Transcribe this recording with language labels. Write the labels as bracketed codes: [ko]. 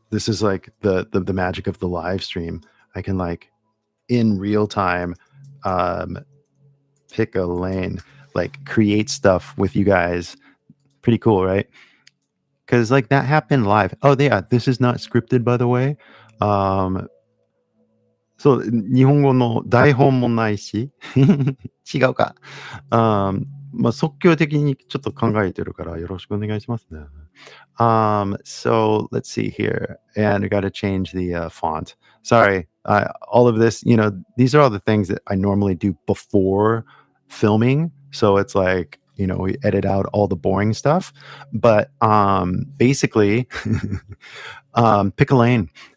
[en] This is like the magic of the live stream. I can like in real time um pick a lane, like create stuff with you guys. Pretty cool, right? Because like that happened live. Oh yeah, this is not scripted, by the way. [ja] Um, そう、日本語の台本もないし、違うか。即興的にちょっと考えてるからよろしくお願いしますね。 [en] So let's see here. And I got to change the font. Sorry. All of this, these are all the things that I normally do before filming. So it's like, we edit out all the boring stuff. But basically, pick a lane.